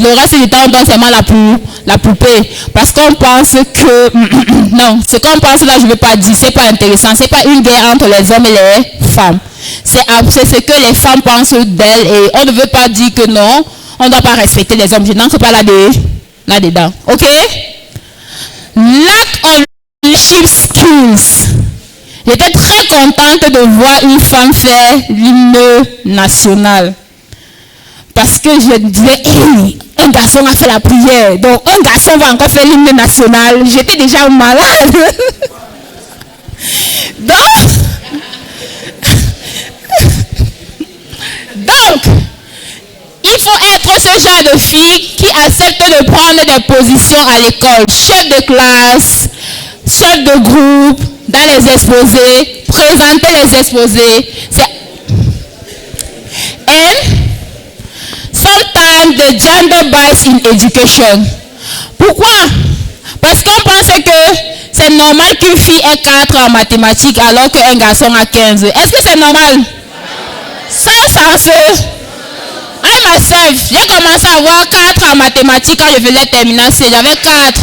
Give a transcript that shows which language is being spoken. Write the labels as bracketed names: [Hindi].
[French] Le reste du temps, on donne seulement la poupée. Parce qu'on pense que... non, ce qu'on pense là, je ne veux pas dire. C'est pas intéressant. C'est pas une guerre entre les hommes et les femmes. C'est ce que les femmes pensent d'elles. Et on ne veut pas dire que non, on ne doit pas respecter les hommes. Je n'entre pas là-dedans. OK? [English] Lack of leadership skills. [French] J'étais très contente de voir une femme faire l'hymne national. Parce que je disais, hey, un garçon a fait la prière. Donc, un garçon va encore faire l'hymne national. J'étais déjà malade. Donc, il faut être ce genre de fille qui accepte de prendre des positions à l'école. Chef de classe, chef de groupe, dans les exposés, présenter les exposés. [English] And sometimes the gender bias in education. [French] Pourquoi? Parce qu'on pense que c'est normal qu'une fille ait 4 en mathématiques alors qu'un garçon a 15. Est-ce que c'est normal? Ça se... [English] I myself, [French] j'ai commencé à avoir 4 en mathématiques quand je faisais terminale C. J'avais 4.